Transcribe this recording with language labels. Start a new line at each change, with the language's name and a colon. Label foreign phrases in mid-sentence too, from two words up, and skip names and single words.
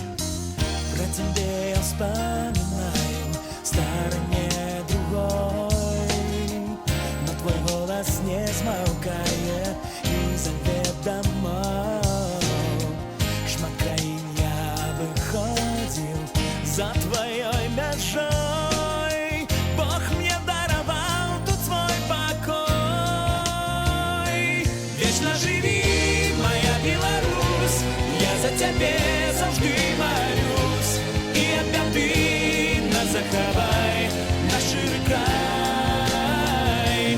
Russian: Про тебя я вспоминаю в стороне другой, но твой голос не смолкает и зовет домой.
Belarusian: Шмат краин я выходил за твоей межой.
Ukrainian: Тебе завжди молюсь,
Belarusian: і ад бяды нас захавай, наш шыры край.